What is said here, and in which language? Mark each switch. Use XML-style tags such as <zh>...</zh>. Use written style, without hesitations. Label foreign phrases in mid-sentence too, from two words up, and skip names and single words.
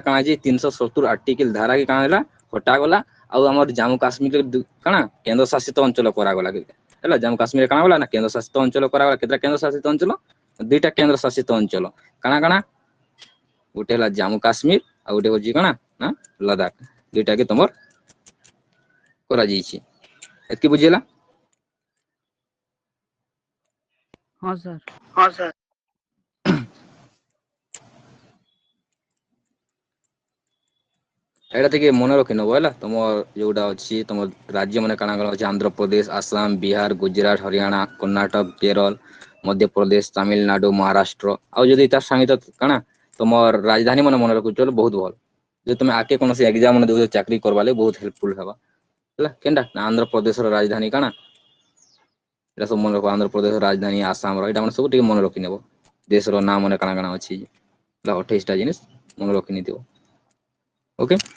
<or>କାଣା ହେଇଛି 370 ଆର୍ଟିକଲ ଧାରା କି କାଣା ହେଲା ହଟାଗଲା ଆଉ ଆମର ଜାମ୍ମୁ କାଶ୍ମୀର କାଣା କେନ୍ଦ୍ରଶାସିତ ଅଞ୍ଚଳ କରାଗଲା ହେଲା ଜାମ୍ମୁ କାଶ୍ମୀର କାଣା ଗଲା ନା କେନ୍ଦ୍ରଶାସିତ ଅଞ୍ଚଳ କରାଗଲା କେତେଟା କେନ୍ଦ୍ରଶାସିତ ଅଞ୍ଚଳ ଦୁଇଟା କେନ୍ଦ୍ରଶାସିତ ଅଞ୍ଚଳ କାଣା କାଣା ଗୋଟେ ହେଲା ଜାମ୍ମୁ କାଶ୍ମୀର ଆଉ ଗୋଟେ ହଉଛି କାଣା ନା ଲଦାଖ ଦୁଇଟା କି ତମର କରାଯାଇଛି ଏତିକି ବୁଝିଲା</or> <hi>हाँ सर हाँ सर</hi> <or>ଏଇଟା ଟିକେ ମନେ ରଖିନବ ହେଲା ତମର ଯୋଉଟା ଅଛି ତମ ରାଜ୍ୟ ମାନେ କାଣା କାଣା ଅଛି ଆନ୍ଧ୍ରପ୍ରଦେଶ ଆସାମ ବିହାର ଗୁଜରାଟ ହରିୟାଣା କର୍ଣ୍ଣାଟକ କେରଳ ମଧ୍ୟପ୍ରଦେଶ ତାମିଲନାଡୁ ମହାରାଷ୍ଟ୍ର ଆଉ ଯଦି ତାର ସାଙ୍ଗେ କାଣା ତମର ରାଜଧାନୀ ମାନେ ମନେ ରଖୁଛ ବହୁତ ଭଲ ଯଦି ତମେ ଆକେ କୌଣସି ଏକ୍ଜାମ ମାନେ ଦଉଛ ଚାକିରି କରବା ଲାଗି ବହୁତ ହେଲ୍ପଫୁଲ ହେବା ହେଲା କେନ୍ଟା ନା ଆନ୍ଧ୍ରପ୍ରଦେଶର ରାଜଧାନୀ କାଣା ଏଇଟା ସବୁ ମନେ ରଖ ଆନ୍ଧ୍ରପ୍ରଦେଶର ରାଜଧାନୀ ଆସାମର ଏଇଟା ମାନେ ସବୁ ଟିକେ ମନେ ରଖିନେବ ଦେଶର ନାଁ ମାନେ କାଣା କାଣା ଅଛି ହେଲା 28ଟା ଜିନିଷ ମନେ ରଖିନେଇଥିବ ओके</or>